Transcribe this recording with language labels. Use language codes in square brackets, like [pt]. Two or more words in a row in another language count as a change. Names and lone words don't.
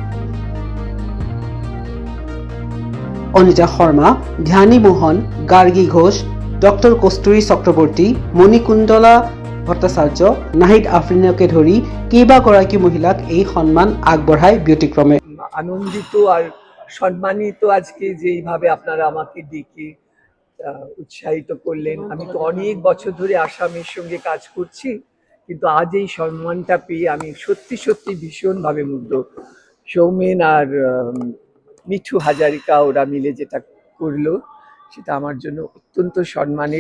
[as] অনিতা শৰ্মা, ধ্যানী মোহন, গাৰ্গী ঘোষ, ডক্টৰ কস্তুৰী চক্ৰৱৰ্তী, মণিকুন্দলা ভট্টাচাৰ্য, নাহিদ আফ্ৰিনকে ধৰি কেইবাগৰাকী মহিলাক এই সন্মান আগবঢ়ায় ব্যতিক্ৰমে। [bn] আনন্দিত আর সম্মানিত আজকে যেইভাবে আপনারা আমাকে ডেকে উৎসাহিত করলেন। আমি তো অনেক বছর ধরে আসামের সঙ্গে কাজ করছি, কিন্তু আজ এই সম্মানটা পেয়ে আমি সত্যি সত্যি ভীষণভাবে মুগ্ধ। সৌমেন আর মিঠু হাজারিকা ওরা মিলে যেটা করলো সেটা আমার জন্য অত্যন্ত সম্মানের।